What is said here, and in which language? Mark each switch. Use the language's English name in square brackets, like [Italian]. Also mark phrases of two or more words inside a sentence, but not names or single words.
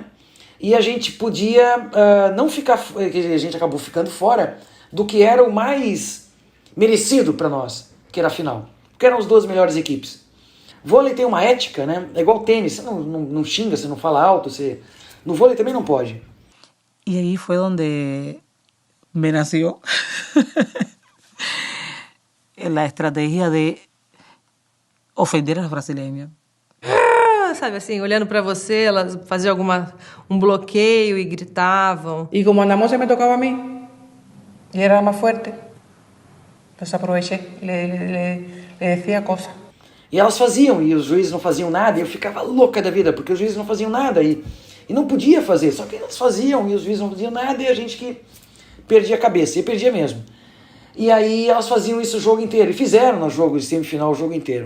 [Portuguese] E a gente podia não ficar... A gente acabou ficando fora do que era o mais merecido para nós, que era a final. Porque eram as duas melhores equipes. Vôlei tem uma ética, né? É igual tênis. Você não xinga, você não fala alto. No vôlei também não pode. E aí foi onde [Spanish] me nació la [Portuguese] estratégia de ofender as brasileiras. Sabe assim, olhando pra você, elas faziam um bloqueio e gritavam. [Spanish] Y como Ana Mose me tocaba a mí, y era más fuerte, pues aproveché, le decía cosas. [Portuguese] E elas faziam, e os juízes não faziam nada, e eu ficava louca da vida, porque os juízes não faziam nada, e não podia fazer, só que elas faziam, e os juízes não faziam nada, e a gente que perdia a cabeça, e perdia mesmo. E aí elas faziam isso o jogo inteiro, e fizeram no jogo de semifinal o jogo inteiro.